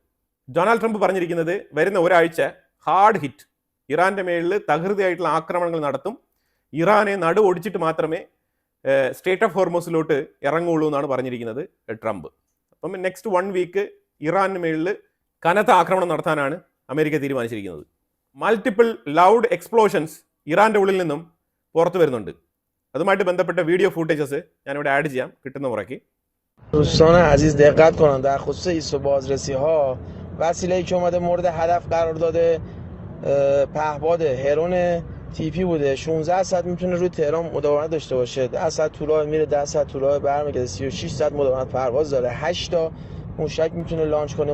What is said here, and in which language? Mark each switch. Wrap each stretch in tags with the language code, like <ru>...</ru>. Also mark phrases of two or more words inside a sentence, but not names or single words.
<ml>ഡൊണാൾഡ് ട്രംപ് പറഞ്ഞിരിക്കുന്നത് വരുന്ന ഒരാഴ്ച</ml> <en>hard hit,</en> <ml>ഇറാന്റെ മേളിൽ തകൃതിയായിട്ടുള്ള ആക്രമണങ്ങൾ നടത്തും, ഇറാനെ നടു ഒടിച്ചിട്ട് മാത്രമേ സ്റ്റേറ്റ് ഓഫ് ഹോർമോസിലോട്ട് ഇറങ്ങുള്ളൂ എന്നാണ് പറഞ്ഞിരിക്കുന്നത് ട്രംപ്. അപ്പം</ml> <en>next 1 week</en> <ml>ഇറാന് മേളിൽ കനത്ത ആക്രമണം നടത്താനാണ് അമേരിക്ക തീരുമാനിച്ചിരിക്കുന്നത്.</ml> <en>multiple loud explosions</en> <ml>ഇറാന്റെ ഉള്ളിൽ നിന്നും പുറത്തു വരുന്നുണ്ട്. അതുമായിട്ട് ബന്ധപ്പെട്ട</ml> <en>video footages</en> <ml>ഞാനിവിടെ ആഡ് ചെയ്യാം കിട്ടുന്ന മുറയ്ക്ക്.</ml> <fa>دوستان عزیز دقت کنند در خصوص ایست و بازرسی ها وسیله‌ای که اومده مورد هدف قرار داده پهپاد هرون تیپی بوده. 16 ساعت میتونه روی تهران مداومت داشته باشه. 10 ساعت تو راه میره، 10 ساعت تو راه برمیگرده. 36 ساعت مداومت پرواز داره. 8 تا موشک میتونه لانچ کنه.</fa>